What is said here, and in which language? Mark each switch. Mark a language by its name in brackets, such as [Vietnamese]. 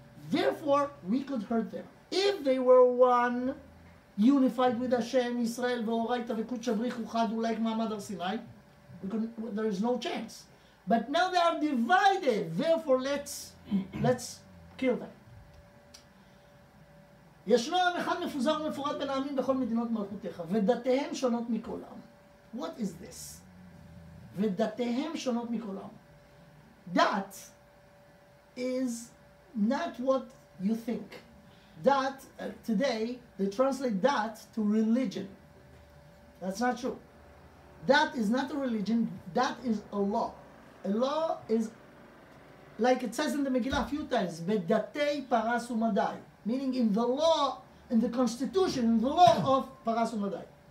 [English] Therefore, we could hurt them. If they were one, unified with Hashem, Israel, [Aramaic] V'oraita v'Kudsha B'richu Chad, [English] like Ma'amad Har Sinai, there is no chance. But now they are divided. Therefore, let's kill them. [Hebrew] ישנו עם אחד מפוזר ומפורד בין העמים בכל מדינות מלכותיך, ודתיהם שונות מכל עם. [English] What is this? [Hebrew] ודתיהם שונות מכל עם. [English] That is not what you think. That, today, they translate that to religion. That's not true. That is not a religion, that is a law. A law is, like it says in the Megillah a few times, [Hebrew] Bedatei Paras Umadai, [English] meaning in the law, in the constitution, in the law of Paras Umadai.